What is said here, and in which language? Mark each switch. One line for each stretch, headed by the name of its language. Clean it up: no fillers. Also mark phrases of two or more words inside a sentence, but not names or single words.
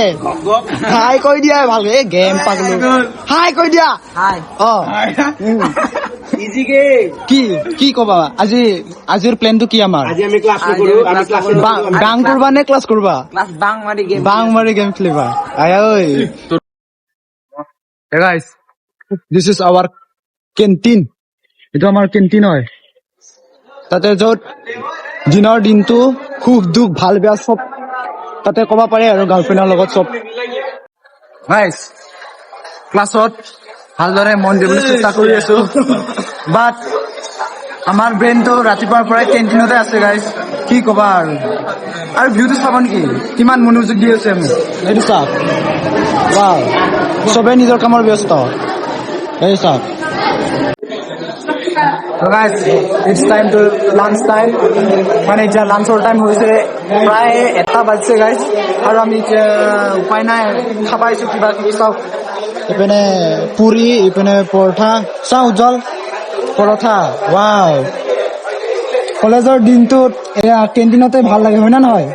Assamese: হাই কৈ দিয়া ভালকে। এই গেম পাগলো। হাই কৈ দিয়া। হাই।
English: easy game.
Assamese: কি কবা আজিৰ প্লেনটো কি আমাৰ? আজি আমি ক্লাছ কৰো, আমি
English: class bunk
Assamese: কৰবা নে ক্লাছ কৰবা?
English: class bunk
Assamese: মাৰি গেম খেলিবা। আয় ঐ।
English: Hey guys, this is our canteen.
Assamese: এইটো আমাৰ কেন্টিন হয়। তাতে য'ত দিনৰ দিনটো সুখ দুখ ভাল বেয়া চব তাতে ক'ব পাৰে আৰু গাৰ্লফ্ৰেণ্ডৰ লগত চব। গাইস, ক্লাছত ভালদৰে মন দিবলৈ চেষ্টা কৰি আছো, বাট আমাৰ ব্ৰেইনটো ৰাতিপুৱাৰ পৰাই কেন্টিনতে আছে গাইস। কি কবা আৰু ভিউটো চাব নেকি কিমান মনোযোগ দি আছে আমি। এইটো চাওক, ৱাও, চবে নিজৰ কামৰ ব্যস্ত। এই চাওক।
English: So guys, it's time to lunch time.
Assamese: মানে এতিয়া
English: lunch time
Assamese: হৈছে, প্ৰায় 1টা বাজিছে গাইস, আৰু আমি এতিয়া উপায় নাই খাব আহিছো কিবা কিবি। চাওক, ইপিনে পুৰি, ইপিনে পৰঠা। চাওঁ উজ্জ্বল, পৰঠা। ৱাও, কলেজৰ দিনটোত এয়া কেণ্টিনতে ভাল লাগে, হয় না নহয়?